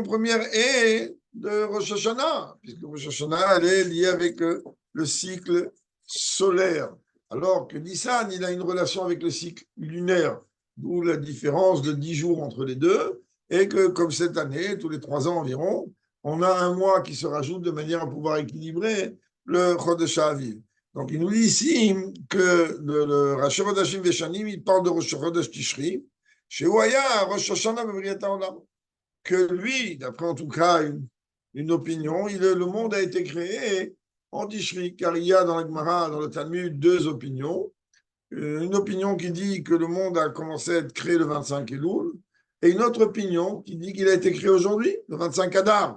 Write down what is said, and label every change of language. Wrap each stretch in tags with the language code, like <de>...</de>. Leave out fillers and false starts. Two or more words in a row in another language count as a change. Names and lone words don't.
<fr>première est de Rosh Hashanah, puisque Rosh Hashanah elle est liée avec le cycle solaire, alors que Nissan il a une relation avec le cycle lunaire, d'où la différence de 10 jours entre les deux, et que comme cette année, tous les 3 ans environ, on a un mois qui se rajoute de manière à pouvoir équilibrer le</fr> <he>חודש אביב.</he> <fr>Donc, il nous dit ici que le</fr> <he>ראשי חדשים ושנים,</he> <fr>il parle de</fr> <he>ראש חודש תשרי, שהוא היה,</he> <fr>Rosh Hashanah</fr> <he>בבריאת עולם,</he> <fr>que lui, d'après en tout cas une opinion, le monde a été créé en Tishri, car il y a dans la Gemara, dans le Talmud, 2 opinions. Une opinion qui dit que le monde a commencé à être créé le 25 Elul, et une autre opinion qui dit qu'il a été créé aujourd'hui, le 25 Adar.</fr>